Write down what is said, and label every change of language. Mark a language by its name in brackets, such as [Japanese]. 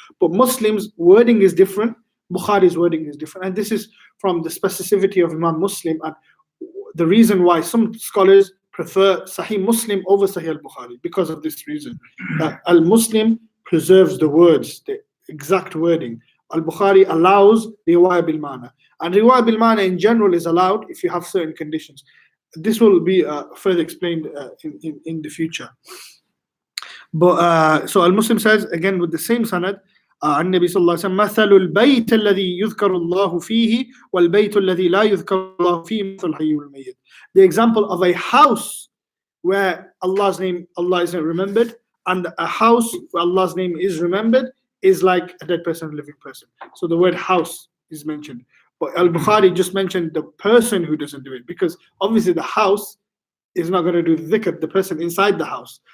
[English] But Muslims' wording is different, Bukhari's wording is different, and this is from the specificity of Imam Muslim, and the reason why some scholars prefer Sahih Muslim over Sahih al-Bukhari, because of this reason, that al-Muslim preserves the words, the exact wording. Al-Bukhari allows riwayah bil ma'na, and riwayah bil ma'na in general is allowed if you have certain conditions. This will be further explained in the future. But so Al-Muslim says again with the same sanad, [Arabic] عن النبي صلى الله عليه وسلم مثل البيت الذي يذكر الله فيه والبيت الذي لا يذكر الله فيه مثل الحي والميت. [English] The example of a house where Allah isn't remembered, and a house where Allah's name is remembered is like a dead person, a living person. So the word house is mentioned. But Al-Bukhari just mentioned the person who doesn't do it, because obviously the house is not going to do the dhikr, the person inside the house.